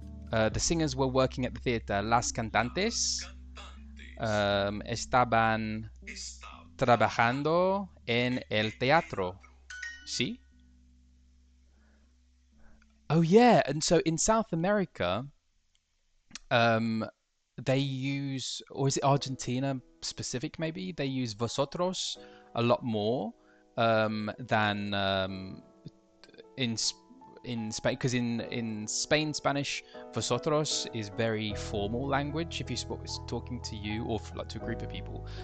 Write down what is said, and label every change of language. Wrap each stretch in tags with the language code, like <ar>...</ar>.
<en>The singers were working at the theater.</en> <es>Las cantantes estaban trabajando en el teatro.</es> <en>See? Oh yeah, and so in South America, they use, or is it Argentina specific maybe? They use vosotros a lot more than in Spain, because in Spain, Spanish, vosotros is very formal language if you're talking to you or like to a group of people.</en>